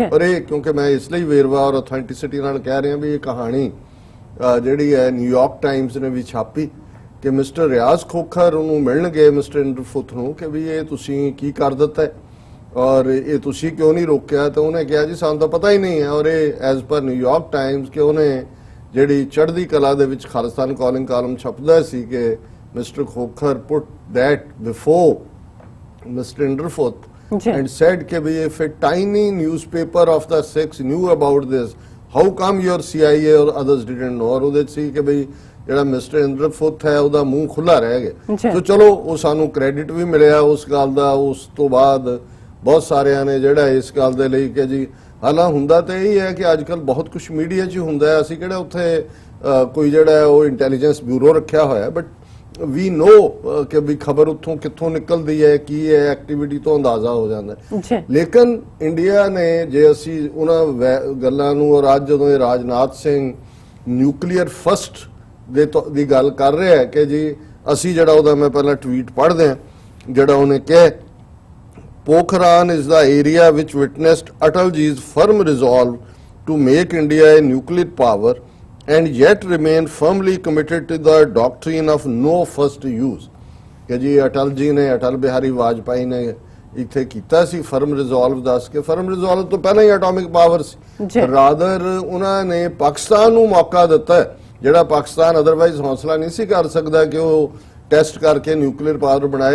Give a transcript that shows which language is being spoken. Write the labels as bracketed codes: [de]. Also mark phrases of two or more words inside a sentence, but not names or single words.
[pa] ਔਰ ਇਹ ਕਿਉਂਕਿ ਮੈਂ ਇਸ ਲਈ ਵੇਰਵਾ ਔਰ ਅਥੈਂਟਿਸਿਟੀ ਨਾਲ ਕਹਿ ਰਿਹਾ ਵੀ ਇਹ ਕਹਾਣੀ ਜਿਹੜੀ ਹੈ ਨਿਊਯਾਰਕ ਟਾਈਮਸ ਨੇ ਵੀ ਛਾਪੀ ਕਿ ਮਿਸਟਰ ਰਿਆਜ਼ ਖੋਖਰ ਉਹਨੂੰ ਮਿਲਣ ਗਏ ਮਿਸਟਰ ਇੰਦਰ ਫੁੱਟ ਨੂੰ ਕਿ ਵੀ ਇਹ ਤੁਸੀਂ ਕੀ ਕਰ ਦਿੱਤਾ ਹੈ ਔਰ ਇਹ ਤੁਸੀਂ ਕਿਉਂ ਨਹੀਂ ਰੋਕਿਆ, ਤਾਂ ਉਹਨੇ ਕਿਹਾ ਜੀ ਸਾਨੂੰ ਤਾਂ ਪਤਾ ਹੀ ਨਹੀਂ ਹੈ। ਔਰ ਇਹ [en] as per [pa] ਨਿਊਯਾਰਕ ਟਾਈਮਸ ਕਿ ਉਹਨੇ ਜਿਹੜੀ ਚੜ੍ਹਦੀ ਕਲਾ ਦੇ ਵਿੱਚ ਖਾਲਿਸਤਾਨ ਕਾਲਿੰਗ ਕਾਲਮ ਛਪਦਾ ਸੀ ਕਿ Mr. [en] Khokhar put that before Mr. Inderfoot and said that if a tiny newspaper of the Sikhs knew about this, how come your CIA or others didn't know? [pa] और ਉਹਦੇ ਸੀ ਕਿ ਬਈ ਜਿਹੜਾ ਮਿਸਟਰ ਇੰਦਰਫੁੱਟ ਹੈ ਉਹਦਾ ਮੂੰਹ ਖੁੱਲਾ ਰਹਿ ਗਿਆ। ਸੋ ਚਲੋ ਉਹ ਸਾਨੂੰ ਕ੍ਰੈਡਿਟ ਵੀ ਮਿਲਿਆ ਉਸ ਗੱਲ ਦਾ। ਉਸ ਤੋਂ ਬਾਅਦ ਬਹੁਤ ਸਾਰਿਆਂ ਨੇ ਜਿਹੜਾ ਇਸ ਗੱਲ ਦੇ ਲਈ ਕਿ ਜੀ ਹਾਲਾਂ ਹੁੰਦਾ ਤਾਂ ਇਹ ਹੈ ਕਿ ਅੱਜ ਕੱਲ ਬਹੁਤ ਕੁਝ ਮੀਡੀਆ 'ਚ ਹੁੰਦਾ ਹੈ, ਅਸੀਂ ਕਿਹੜਾ ਉੱਥੇ ਕੋਈ ਜਿਹੜਾ ਉਹ [en] intelligence bureau [pa] ਰੱਖਿਆ ਹੋਇਆ, [en] but we know [pa] ਕਿ ਵੀ ਖਬਰ ਉੱਥੋਂ ਕਿੱਥੋਂ ਨਿਕਲਦੀ ਹੈ, ਕੀ ਹੈ, ਐਕਟੀਵਿਟੀ ਤੋਂ ਅੰਦਾਜ਼ਾ ਹੋ ਜਾਂਦਾ ਹੈ। ਲੇਕਿਨ ਇੰਡੀਆ ਨੇ ਜੇ ਅਸੀਂ ਉਹਨਾਂ ਗੱਲਾਂ ਨੂੰ, ਔਰ ਅੱਜ ਜਦੋਂ ਇਹ ਰਾਜਨਾਥ ਸਿੰਘ [en] nuclear first [pa] ਦੀ ਗੱਲ ਕਰ ਰਿਹਾ ਹੈ ਕਿ ਜੀ ਅਸੀਂ ਜਿਹੜਾ ਉਹਦਾ ਮੈਂ ਪਹਿਲਾਂ ਟਵੀਟ ਪੜ੍ਹਦੇ ਹਾਂ ਜਿਹੜਾ ਉਹਨੇ ਕਿਹਾ, [en] Pokhran is the area which witnessed Atalji's firm resolve to make India a nuclear power and yet remain firmly committed to the doctrine of no first use। [pa] ਕਿ ਜੀ ਅਟਲ ਜੀ ਨੇ, ਅਟਲ ਬਿਹਾਰੀ ਵਾਜਪਾਈ ਨੇ ਇੱਥੇ ਕੀਤਾ ਸੀ [en] firm resolve [pa] ਦੱਸ ਕੇ। [en] firm resolve [pa] ਤੋਂ ਪਹਿਲਾਂ ਹੀ [en] atomic power [pa] ਸੀ, ਰਾਦਰ ਉਹਨਾਂ ਨੇ ਪਾਕਿਸਤਾਨ ਨੂੰ ਮੌਕਾ ਦਿੱਤਾ ਜਿਹੜਾ ਪਾਕਿਸਤਾਨ ਅਦਰਵਾਈਜ਼ ਹੌਸਲਾ ਨਹੀਂ ਸੀ ਕਰ ਸਕਦਾ ਕਿ ਉਹ ਟੈਸਟ ਕਰਕੇ [en] nuclear power [pa] ਬਣਾਏ।